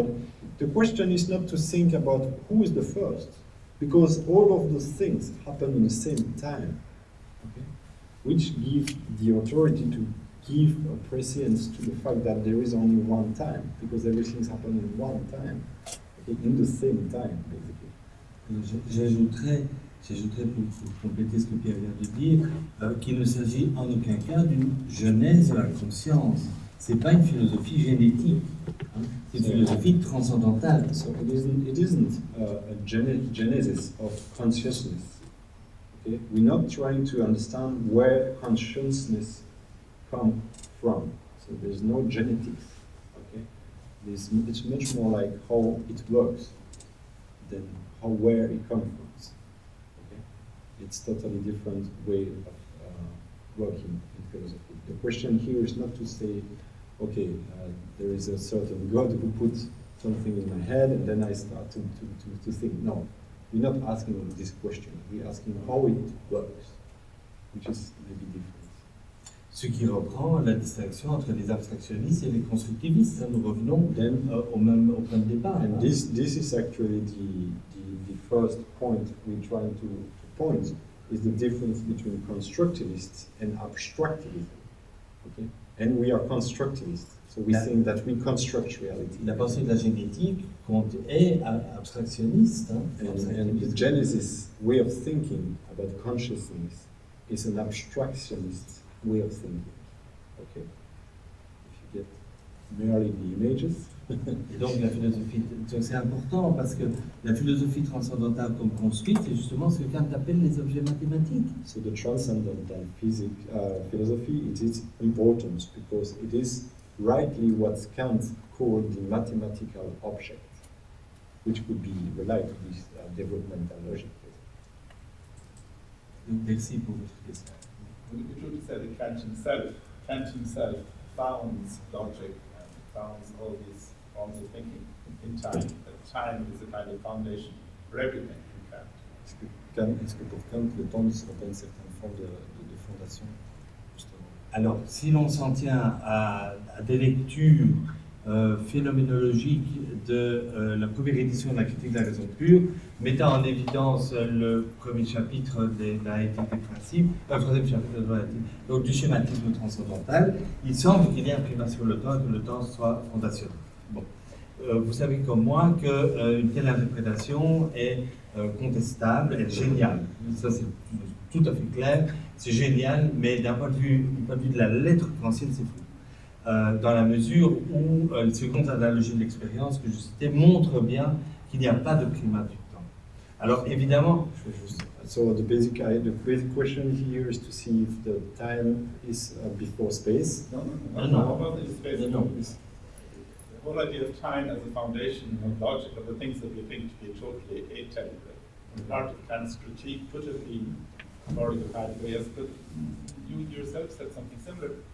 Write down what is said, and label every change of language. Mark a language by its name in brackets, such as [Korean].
[English] But the question is not to think about who is the first, because all of those things happen in the same time, okay? Which gives the authority to give a precedence to the fact that there is only one time, because everything's happening in one time, okay? In the same time, basically. [French] J'ajouterais pour compléter ce que Pierre vient de dire, qu'il ne s'agit en aucun cas d'une genèse de la conscience. C'est pas une philosophie génétique, hein? C'est une philosophie transcendantale. [English] So it isn't a genesis of consciousness. Okay? We're not trying to understand where consciousness comes from. So there's no genetics. Okay? It's much more like how it works than where it comes from. Okay? It's totally different way of working in philosophy. The question here is not to say, okay, there is a certain God who put something in my head and then I start to think. No, we're not asking this question. We're asking how it works, which is maybe different. [French] Ce qui reprend la distinction entre les abstractionnistes et les constructivistes. Nous revenons au point de départ. [English] And this is actually the first point we're trying to point, is the difference between constructivists and abstractivism. Okay? And we are constructivists, so we think that we construct reality. [French] La pensée de la génétique est abstractionniste. Hein? [English] And the Genesis way of thinking about consciousness is an abstractionist way of thinking. Okay? If you get merely the images. [French] Et donc la philosophie, c'est important parce que la philosophie transcendantale comme construite, c'est justement ce que Kant appelle les objets mathématiques. [English] So the transcendental philosophy, it is important because it is rightly what Kant called the mathematical object, which could be related to this developmental logic. [French] Merci pour votre question. [English] We should say that Kant himself founds logic and founds all these forms of thinking in time. That time is a kind of foundation for everything in Kant. [French] Est-ce que pour Kant, le temps serait une certaine forme de fondation, justement? Alors, si l'on s'en tient à des lectures phénoménologiques de la première édition de la critique de la raison pure, mettant en évidence le premier chapitre de la éthique des principes, le troisième chapitre de la éthique, donc du schématisme transcendantal, il semble qu'il y ait un primat sur le temps et que le temps soit fondationnel. Bon. vous savez comme moi qu'une telle interprétation est contestable, est géniale. Ça, c'est tout à fait clair. C'est génial, mais d'un point de vue de la lettre kantienne, c'est fou. Dans la mesure où les secondes analogies de l'expérience que je citais montrent bien qu'il n'y a pas de primat du temps. Alors évidemment, je vais juste... [English] So the basic question here is to see if the time is before space. No. No. What about the space? No. The whole idea of time as a foundation of logic of the things that we think to be totally atemporal. Part of Kant's critique could have been, according to Heidegger, but you yourself said something similar.